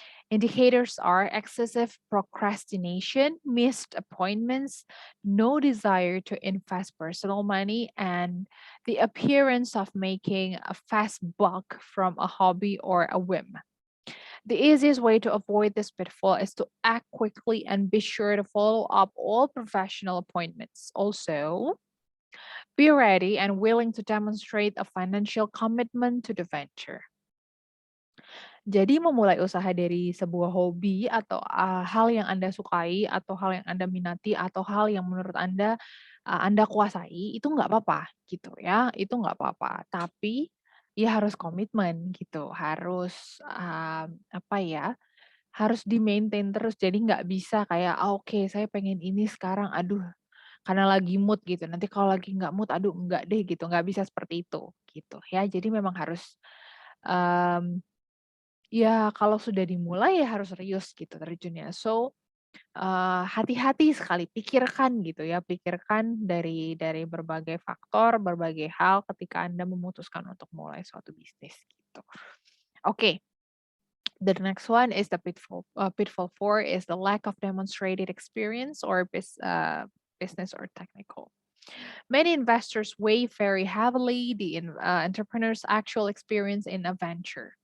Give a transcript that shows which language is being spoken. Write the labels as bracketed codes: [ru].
[en] Indicators are excessive procrastination, missed appointments, no desire to invest personal money, and the appearance of making a fast buck from a hobby or a whim. The easiest way to avoid this pitfall is to act quickly and be sure to follow up all professional appointments. Also, be ready and willing to demonstrate a financial commitment to the venture. [id] Jadi memulai usaha dari sebuah hobi atau, hal yang Anda sukai atau hal yang Anda minati atau hal yang menurut Anda, Anda kuasai itu nggak apa-apa gitu ya, itu nggak apa-apa. Tapi ya harus komitmen gitu, harus, apa ya, harus di-maintain terus. Jadi nggak bisa kayak, "Ah, oke saya pengen ini sekarang, aduh karena lagi mood," gitu, "nanti kalau lagi nggak mood, aduh enggak deh," gitu, nggak bisa seperti itu, gitu ya. Jadi memang harus, mmm ya, kalau sudah dimulai ya harus serius gitu terjunnya. So, hati-hati sekali, pikirkan gitu ya, pikirkan dari berbagai faktor, berbagai hal ketika Anda memutuskan untuk mulai suatu bisnis gitu. [en] Oke, the next one is the pitfall 4 is the lack of demonstrated experience or business or technical. Many investors weigh very heavily the entrepreneur's actual experience in a venture.